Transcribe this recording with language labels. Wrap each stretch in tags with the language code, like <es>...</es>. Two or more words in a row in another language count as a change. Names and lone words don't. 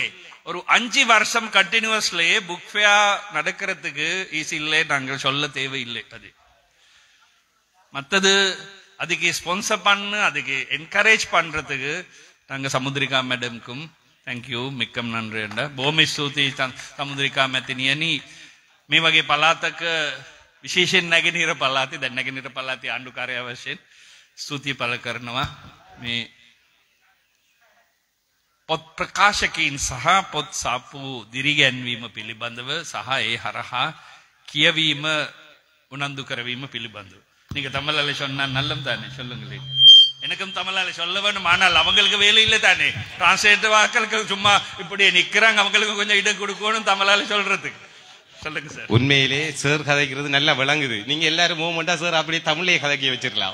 <ta>ஒரு 5 வருஷம் கண்டினியூஸ்லயே</ta> <en>book fair</en> <ta>நடக்கிறதுக்கு ஈஸி இல்லை, நாங்கள் சொல்ல தேவையில்லை. அது மற்றது அதுக்கு ஸ்பான்சர் பண்ணு, அதுக்கு என்கரேஜ் பண்றதுக்கு நாங்க சமுத்ரிகா மேடம்க்கும் தேங்க்யூ, மிக்கம் நன்றி என்ற</ta> <si>බොහොම ස්තුතියි සමුද්‍රිකා මැතිණියනි. මේ වගේ පළාතක විශේෂයෙන් නැගෙනහිර පළාතේ, දැන් නැගෙනහිර පළාතේ ආණ්ඩුකාරය වශයෙන් ස්තුතිය පළ කරනවා. මේ පොත් ප්‍රකාශකයින් සහ පොත් සාප්පු දිරිගැන්වීම පිළිබඳව සහ ඒ හරහා කියවීම උනන්දු කරවීම පිළිබඳව</si> <ta>நீங்க தமிழால சொன்னா நல்லம் தானே, சொல்லுங்களேன். எனக்கும் தமிழால சொல்ல வேணும், ஆனால் அவங்களுக்கு வேலை இல்லை தானே. டிரான்ஸ்லேட்டர் வாக்களுக்கு சும்மா இப்படி நிக்கிறாங்க, அவங்களுக்கு கொஞ்சம் இடம் கொடுக்கணும் தமிழால சொல்றதுக்கு. சொல்லுங்க சார். உண்மையிலே சார் கதைக்கிறது நல்லா விளங்குது. நீங்க எல்லாரும் மூமெண்டா சார் அப்படியே தமிழே கதைக்க வச்சிருக்கலாம்.</ta>